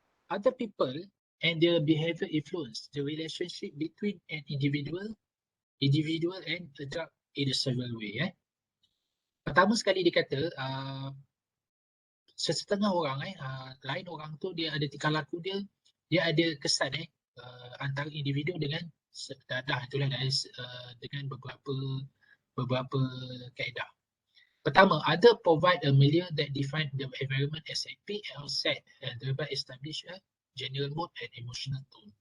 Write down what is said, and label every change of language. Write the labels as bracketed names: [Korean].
[English] other people and their behavior influence the relationship between an individual and a drug in a several way. [Malay] Pertama sekali dia kata setengah orang lain orang tu dia ada tingkah laku dia ada kesan antara individu dengan dadah itulah dengan beberapa kaedah. Pertama, [English] other provide a milieu that define the environment as happy and sad and thereby establish a general mood and emotional tone.